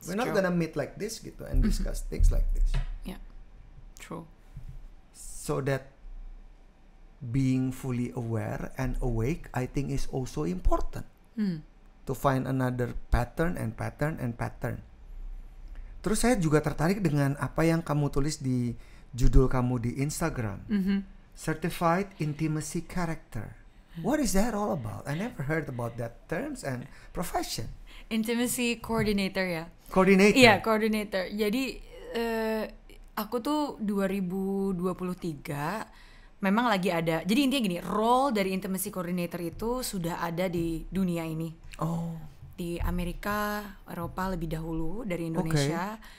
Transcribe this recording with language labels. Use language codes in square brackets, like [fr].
[en] We're not gonna meet like this gitu and discuss things like this. Yeah, true. So that being fully aware and awake, I think is also important. To find another pattern and pattern and pattern. [id] Terus saya juga tertarik dengan apa yang kamu tulis di judul kamu di Instagram, Certified Intimacy Character. [en] What is that all about? I never heard about that terms and profession. Intimacy coordinator ya. Coordinator. [id] Iya, coordinator. Jadi aku tuh 2023 memang lagi ada. Jadi intinya gini, role dari intimacy coordinator itu sudah ada di dunia ini. Oh. Di Amerika, Eropa lebih dahulu dari Indonesia.